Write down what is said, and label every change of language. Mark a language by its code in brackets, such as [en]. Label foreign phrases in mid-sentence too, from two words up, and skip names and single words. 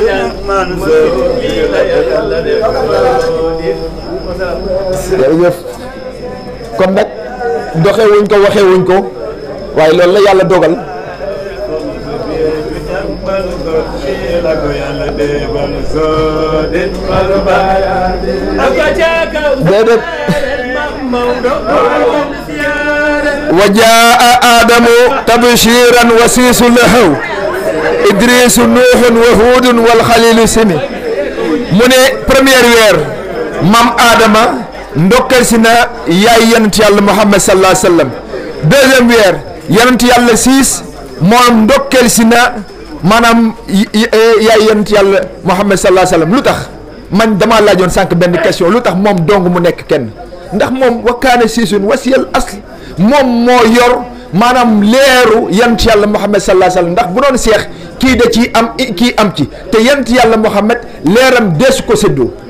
[wo] jërëjëf kon nag doxee wuñ ko waxee wuñ ko waaye loolu la yàlla dogal [ar] déedéet وجاء آدم تبشيرا وسيس له إدريس نوح وهود والخليل سمي من première [wo] weer maam Adama ndokkal si na yaay yonent yàlla Muhammad [ar] صلى الله عليه وسلم [wo] deuxième weer yonent yàlla siis moom ndokkal si na maanaam yaay yonent yàlla Muhammad [ar] صلى الله عليه وسلم [wo] lu tax man damaa laajoon sànq benn question lu tax moom dong mu nekk kenn ndax moom wakkaane siisun wasiyal asl moom moo yor maanaam leeru yant yàlla Muhammad [ar] صلى الله عليه وسلم [wo] ndax bu doon seex kii da ci am kii am ci te yant yàlla Muhammad leeram deesu ko séddoo